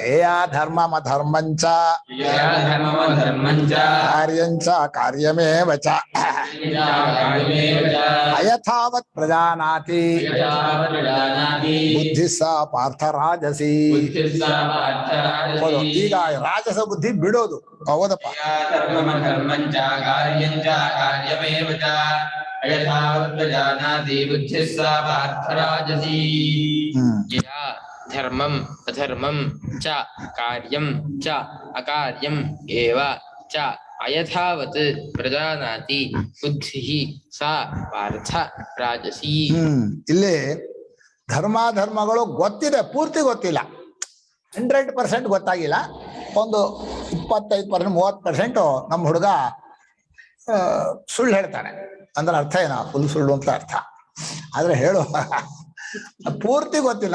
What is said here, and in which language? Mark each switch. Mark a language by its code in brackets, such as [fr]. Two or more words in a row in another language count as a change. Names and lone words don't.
[sa] ಏಯಾ ಧರ್ಮಮ ಧರ್ಮಂಚ ಕಾರ್ಯಂಚ ಕಾರ್ಯಮೇವ ಚ ಅಯಥಾವತ್ ಪ್ರಜಾನಾತಿ ಬುದ್ಧಿ ಸ ಪಾರ್ಥ ರಾಜಸಿ. [kn] ಈಗ ರಾಜಸ ಬುದ್ಧಿ ಬಿಡೋದು. ಹೌದಪ್ಪ. [sa] ಧರ್ಮಂ ಅಧರ್ಮಂ ಚ ಕಾರ್ಯಂ ಚ ಅಕಾರ್ಯಂ ಏವ ಚ ಅಯಥಾವತ್ ಪ್ರಜಾನಾತಿ ಬುದ್ಧಿ ಸಾ ಪಾರ್ಥ ರಾಜಸಿ. [kn] ಇಲ್ಲಿ ಧರ್ಮಾಧರ್ಮಗಳು ಗೊತ್ತಿದೆ, ಪೂರ್ತಿ ಗೊತ್ತಿಲ್ಲ, 100% ಗೊತ್ತಾಗಿಲ್ಲ. ಒಂದು 25%, 30% ನಮ್ಮ ಹುಡುಗ ಸುಳ್ಳು ಹೇಳ್ತಾನೆ. ಅಂದ್ರೆ ಅರ್ಥ ಏನ? ಫುಲ್ ಸುಳ್ಳು ಅಂತ ಅರ್ಥ. ಆದ್ರೆ ಹೇಳು ಪೂರ್ತಿ ಗೊತ್ತಿಲ್ಲ.